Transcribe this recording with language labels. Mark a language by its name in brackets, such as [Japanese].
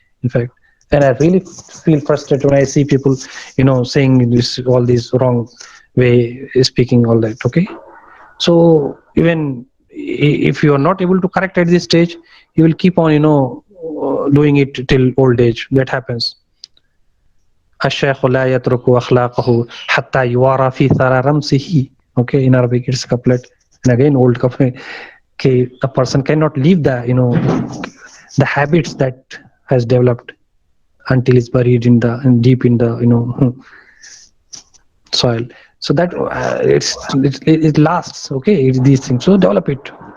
[English] In fact, and I really feel frustrated when I see people, saying all these wrong way speaking all that. Okay, so even if you are not able to correct at this stage, you will keep on, doing it till old age. That happens. [Arabic] الشيخ لا يترك أخلاقه حتى يوارى في ثرى رمسه. [English] Okay, in Arabic it's couplet. And again old couplet. Okay, a person cannot leave the the habits that has developed until it's buried in the deep in the soil. So that it lasts. Okay, it's these things. So develop it.